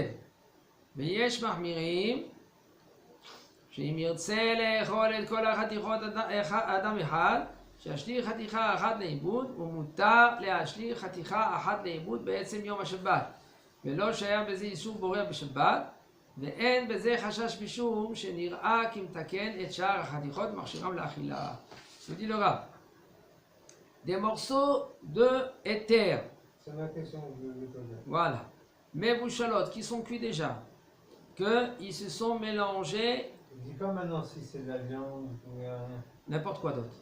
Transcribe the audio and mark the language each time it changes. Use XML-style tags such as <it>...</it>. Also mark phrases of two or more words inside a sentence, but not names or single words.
<he>ויש מחמירים שאם ירצה לאכול את כל החתיכות אדם אחד, שישליך חתיכה אחת לאיבוד, ומותר להשליך חתיכה אחת לאיבוד בעצם יום השבת. ולא שהיה בזה איסור בורא בשבת, ואין בזה חשש משום שנראה כי מתקן את שאר החתיכות מכשירם לאכילה.</he> <fr>Je dis le Rav. Des morceaux de éther. C'est ma question que je vais poser. Voilà. Mevushalot qui sont cuits déjà. Qu'ils se sont mélangés. Je dis pas maintenant si c'est de la viande ou rien. N'importe quoi d'autre.</fr>